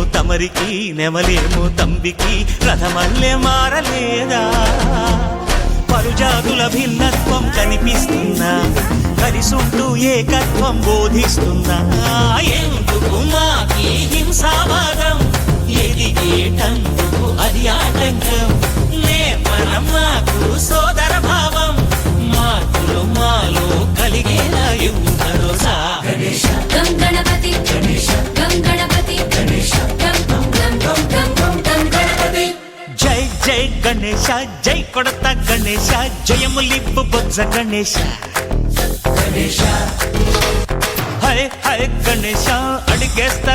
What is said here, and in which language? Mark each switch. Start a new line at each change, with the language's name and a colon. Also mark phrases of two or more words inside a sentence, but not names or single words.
Telugu: తమరికి నెమలేమో తంబికి రథమల్లే మారలేదా పలుజాతుల భిన్నత్వం కనిపిస్తున్నా కలిసుంటూ ఏకత్వం బోధిస్తున్నా ఎందుకు మాకి హింసావాదం ఎదిగేటందుకు అది ఆటంకం నేపరం మాకు సోదర భావం మార్పులు మాలో కలిగేలా ఇవ్వు భరోసా
Sanskrit: गणेश गं गणपति गणेश गं गणपति गणेश गं गं गं गं गं गं गं गणपति
Telugu: జై జై గణేశ జై కొడతా గణేశ జయములివ్వు బొజ్జ గణేశ
Sanskrit: गणेश
Telugu: హై హై గణేశ అడిగేస్తా